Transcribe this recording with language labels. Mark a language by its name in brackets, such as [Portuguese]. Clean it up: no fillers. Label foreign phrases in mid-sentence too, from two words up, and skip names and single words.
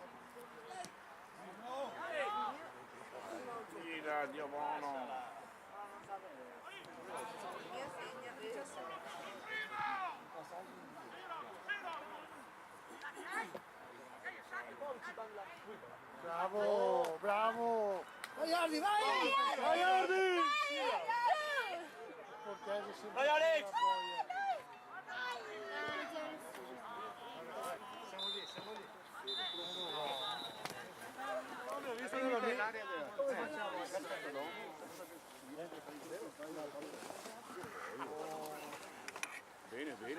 [Italian] Tira, Dio buono. Bravo, bravo! Vai Ardi, vai! Vai Ardi! Portese sempre. Vai Alex! Non ho visto nell'area Bene, bene.